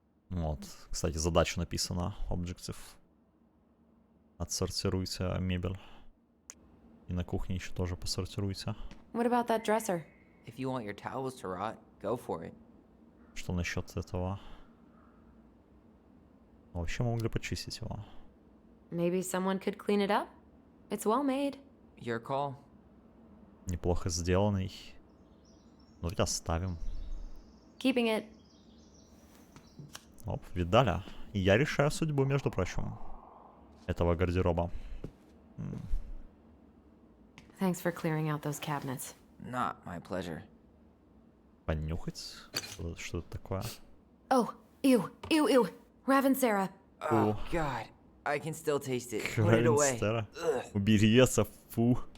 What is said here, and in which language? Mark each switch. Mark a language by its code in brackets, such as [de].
[ru] Вот, кстати, задача написана. Objective. Отсортируйте мебель. И на кухне еще тоже посортируйте. [en] What about that dresser? If you want your towels to rot, go for it. [ru] Что насчет этого? Вообще мы могли почистить его. [en] Maybe someone could clean it up? It's well made. Your call. [ru] Неплохо сделанный. Ну ведь оставим. [en] Keeping it. [ru] Оп, видали? И я решаю судьбу, между прочим, этого гардероба. [en] Thanks for clearing out those cabinets. Not my pleasure. [ru] Понюхать? Что это такое? [en] Oh, ew, ew, ew. Ravensara. Oh, God. I can still taste it. Put it away. [ru] Равенстера. Убери это, фу.